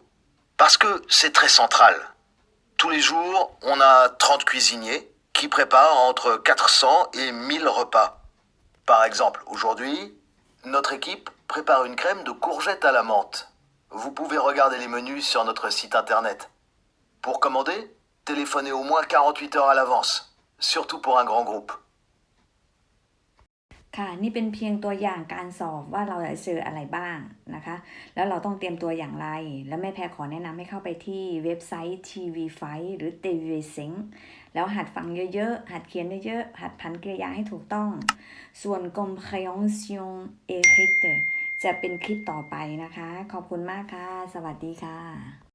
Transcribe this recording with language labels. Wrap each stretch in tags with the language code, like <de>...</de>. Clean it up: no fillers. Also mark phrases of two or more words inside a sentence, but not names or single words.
<fr>Parce que c'est très central. Tous les jours, on a 30 cuisiniers qui préparent entre 400 et 1000 repas. Par exemple, aujourd'hui, notre équipe prépare une crème de courgettes à la menthe. Vous pouvez regarder les menus sur notre site internet. Pour commander, téléphonez au moins 48 heures à l'avance, surtout pour un grand groupe.</fr> <th>ค่ะนี่เป็นเพียงตัวอย่างการสอบว่าเราจะเจออะไรบ้างนะคะแล้วเราต้องเตรียมตัวอย่างไรแล้วแม่แพรขอแนะนำให้เข้าไปที่เว็บไซต์ TV5 หรือ TV5 แล้วหัดฟังเยอะๆหัดเขียนเยอะๆหัดพันกริยาให้ถูกต้องส่วน</th> <fr>compréhension écrite</fr> <th>จะเป็นคลิปต่อไปนะคะขอบคุณมากค่ะสวัสดีค่ะ</th>